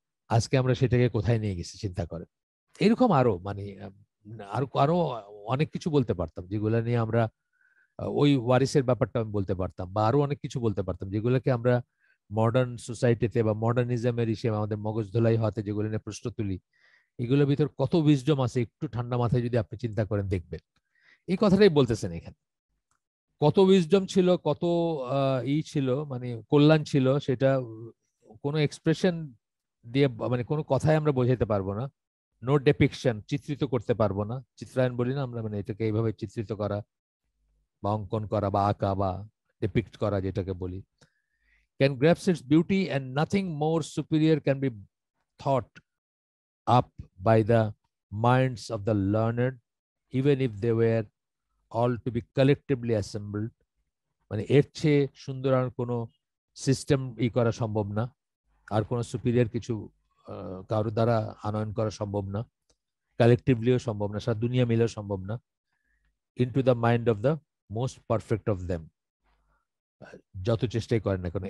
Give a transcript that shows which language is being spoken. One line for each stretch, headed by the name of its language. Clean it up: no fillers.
Bangla: আজকে আমরা সেটাকে কোথায় নিয়ে গেছি চিন্তা করেন। এরকম আরো মানে আরো আরো অনেক কিছু বলতে পারতাম, যেগুলো নিয়ে আমরা ওই ওয়ারিসের ব্যাপারটা আমি বলতে পারতাম, বা আরো অনেক কিছু বলতে পারতাম, যেগুলোকে আমরা মডার্ন সোসাইটিতে বা মডার্নিজমের হিসেবে আমাদের মগজ ধোলাই হতে যেগুলো নিয়ে প্রশ্ন তুলি, এগুলোর ভিতর কত উইজডম আছে একটু ঠান্ডা মাথায় যদি আপনি চিন্তা করেন দেখবেন। এই কথাটাই বলতেছেন এখানে, কত উইজডম ছিল, কত ছিল, মানে কল্যাণ ছিল, সেটা কোনো এক্সপ্রেশন দিয়ে মানে কোনো কথায় আমরা বোঝাতে পারবো না।
English: no depiction,
Bangla: চিত্রিত করতে পারবো না, চিত্রায়ন বলি না আমরা, মানে এটাকে এইভাবে চিত্রিত করা বা অঙ্কন করা বা আঁকা বা ডিপিক্ট করা যেটাকে বলি,
English: can grasp its beauty, and nothing more superior can be thought up by the minds of the learned, even if they were all to be collectively assembled.
Bangla: মানে এর চেয়ে সুন্দর আর কোনো সিস্টেম করা সম্ভব না, আর কোনো সুপিরিয়র কিছু কারোর দ্বারা আনয়ন করা সম্ভব না, কালেকটিভলিও সম্ভব না, সারা দুনিয়া মিলেও সম্ভব না।
English: into the mind of the most perfect of them,
Bangla: যত চেষ্টাই করেন না কেন।